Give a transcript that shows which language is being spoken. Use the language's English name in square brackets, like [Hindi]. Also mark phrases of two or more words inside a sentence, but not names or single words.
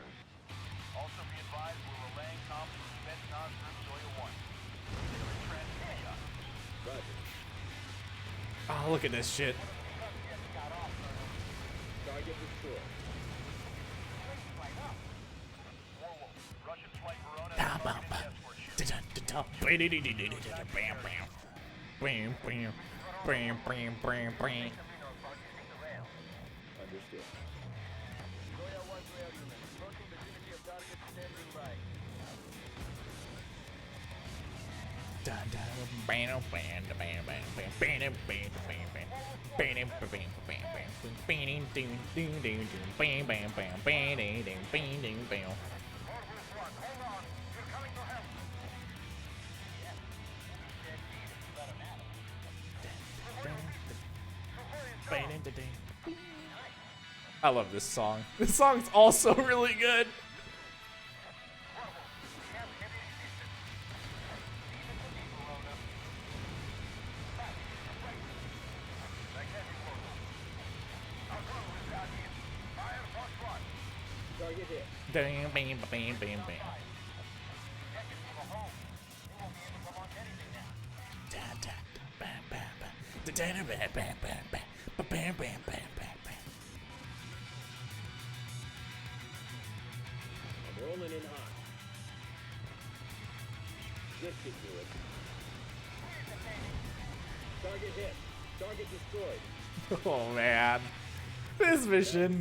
[English] Also be advised we're relaying comms from Spetsnaz Group Zoya 1. They are in transit. Roger. Oh, look at this shit. Target destroyed. Russian flight Verona is Bam, bam, targeting bam. the escort ship. Da-da-da-da. Bam, bam. Bam, bam. Bam, bam, bam, bam. Understood. Zoya 1 to air unit. Approaching vicinity of target, standing by. Da-da. Bam, bam, bam, bam, bam, bam, bam, bam, bam. Bam, bam, bam, bam, bam. Bam, ding, ding, ding, ding. Bam, bam, bam, bam, ding, ding, bam, ding, bam. I love this song. This song's also really good. Target hit. Bam, bam, bam, bam, bam. Da, da, bam, bam, bam. Da, da, da, bam, bam, bam, bam. Ba, bam, bam, bam, bam, bam. I'm rolling in hot. This should do it. Target hit. Target destroyed. Oh man, this mission.